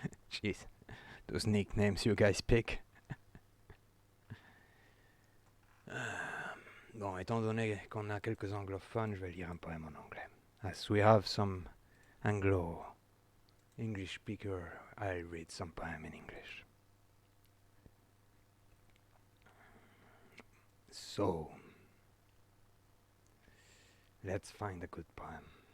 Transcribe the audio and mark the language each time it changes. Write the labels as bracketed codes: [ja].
[en] Jeez, those nicknames you guys pick. [fr] Bon, étant donné qu'on a quelques anglophones, je vais lire un poème en anglais. [en] As we have some English speaker, I'll read some poem in English. So, let's find a good poem.